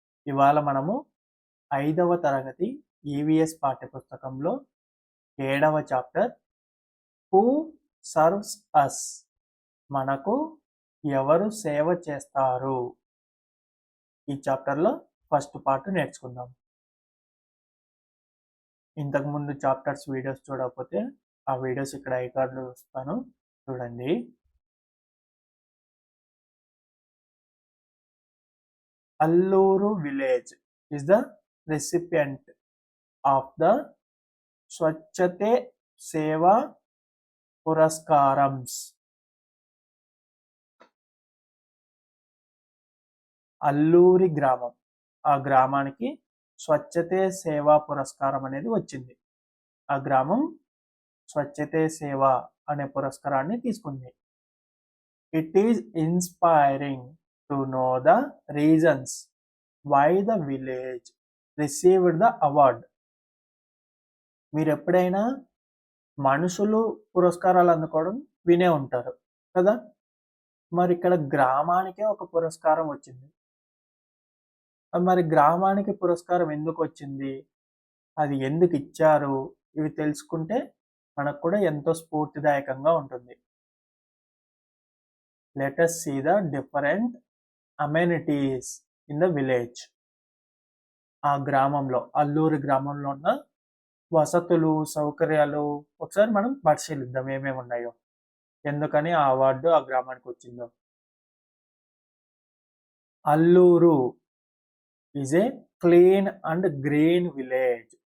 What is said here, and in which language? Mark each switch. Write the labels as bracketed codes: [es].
[te] ఇవాళ మనము 5వ తరగతి ఈవీఎస్ పాఠ్యపుస్తకంలో 7వ చాప్టర్ [en] who serves us, [te] మనకు ఎవరు సేవ చేస్తారు, ఈ చాప్టర్లో ఫస్ట్ పార్ట్ నేర్చుకుందాం. ఇంతకుముందు చాప్టర్స్ వీడియోస్ చూడకపోతే ఆ వీడియోస్ ఇక్కడ ఐకార్డులో వస్తాను, చూడండి. [en] Alluru village is the recipient of the Swachhate Seva Puraskarams. [te] Alluri గ్రామం, ఆ గ్రామానికి స్వచ్ఛతే సేవా పురస్కారం అనేది వచ్చింది. ఆ గ్రామం స్వచ్ఛతే సేవ అనే పురస్కారాన్ని తీసుకుంది. [en] It is inspiring to know the reasons why the village received the award. [te] మీరు ఎప్పుడైనా మనుషులు పురస్కారాలు అందుకోవడం వినే ఉంటారు కదా, మరి ఇక్కడ గ్రామానికే ఒక పురస్కారం వచ్చింది. మరి గ్రామానికి పురస్కారం ఎందుకు వచ్చింది, అది ఎందుకు ఇచ్చారు, ఇవి తెలుసుకుంటే మనకు కూడా ఎంతో స్ఫూర్తిదాయకంగా ఉంటుంది. [en] Let us see the different amenities in the village. [te] ఆ గ్రామంలో, అల్లూరి గ్రామంలో ఉన్న వసతులు, సౌకర్యాలు ఒకసారి మనం పరిశీలిద్దాం ఏమేమి ఉన్నాయో, ఎందుకని ఆ అవార్డు ఆ గ్రామానికి వచ్చిందో. [en] Alluru is a clean and green village.